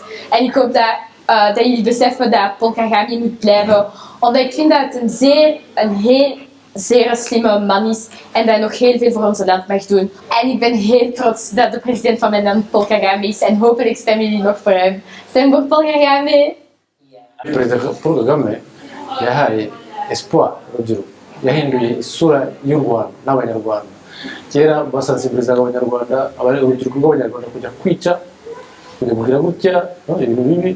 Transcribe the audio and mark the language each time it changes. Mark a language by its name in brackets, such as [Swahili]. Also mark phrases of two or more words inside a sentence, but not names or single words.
[Dutch] En ik hoop dat jullie beseffen dat Paul Kagame moet blijven. Omdat ik vind dat het een heel zeer slimme man is en dat hij nog heel veel voor ons land mag doen. En ik ben heel trots dat de president van mijn land Paul Kagame is en hopelijk stemmen jullie nog voor hem. Stem voor Paul Kagame! [Kinyarwanda] President Paul Kagame yahaye espoir urubyiruko, yahinduye isura y'u Rwanda n'Abanyarwanda. Kera basensibilizaga Abanyarwanda, urubyiruko rw'Abanyarwanda kujya kwica, kujya kugira gutya ibintu bibi.